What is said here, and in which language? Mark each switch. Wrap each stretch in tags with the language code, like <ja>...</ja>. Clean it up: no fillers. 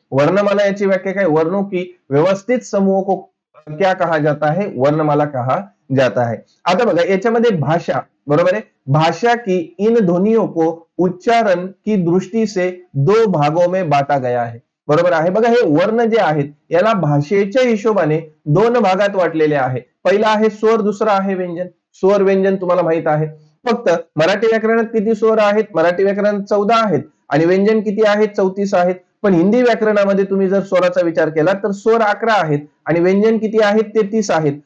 <hi>वर्णमाला</hi> <mr>याची व्याख्या काय,</mr> <hi>वर्णों की व्यवस्थित समूह को क्या कहा जाता है, वर्णमाला कहा जाता है.</hi> <mr>आता बघा, याच्यामध्ये भाषा, बरोबर आहे.</mr> <hi>भाषा की इन ध्वनियों को उच्चारण की दृष्टि से 2 भागों में बांटा गया है,</hi> <mr>बरोबर आहे. बघा, हे वर्ण जे आहेत याला भाषेच्या हिशोबाने 2 भागात वाटलेले आहे. पहिला आहे स्वर, दुसरा आहे व्यंजन. स्वर व्यंजन तुम्हाला माहित आहे. फक्त मराठी व्याकरणात किती स्वर आहेत, मराठी व्याकरणात 14 आहेत आणि व्यंजन किती आहेत, 34 आहेत. पण हिंदी व्याकरणामध्ये तुम्ही जर स्वराचा विचार केला तर स्वर 11 आहेत आणि व्यंजन किती आहेत, 33 आहेत.</mr>